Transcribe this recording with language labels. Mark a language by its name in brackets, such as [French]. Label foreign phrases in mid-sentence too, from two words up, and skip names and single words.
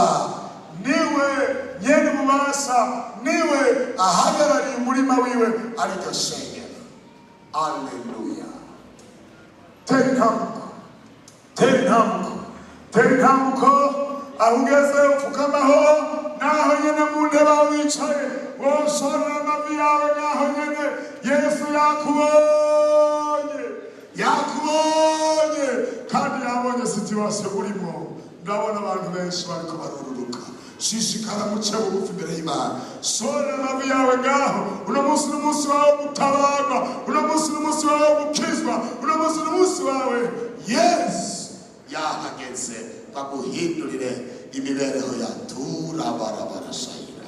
[Rundi] Niwe nyene mubasha, niwe ahagarariye umurima wiwe ariko shengero. Haleluya. Tera intambuko, tera intambuko, tera intambuko. Aho ugeze upfukamaho, naho nyene mu ntebe aho wicaye woshorera amavi yawe naho nyene. Yesu yakubonye, yakubonye kandi yabonye situwasiyo urimo. Ndabona abantu benshi bariko barururuka. Shishikara muce bugufi imbere y'Imana. Shorera amavi yawe ngaho. Uno munsi n'umunsi wawe gutabarwa, uno munsi n'umunsi wawe gukizwa, uno munsi n'umunsi wawe Yesu yahageze baguhindurire imibereho ya turabarabashayira.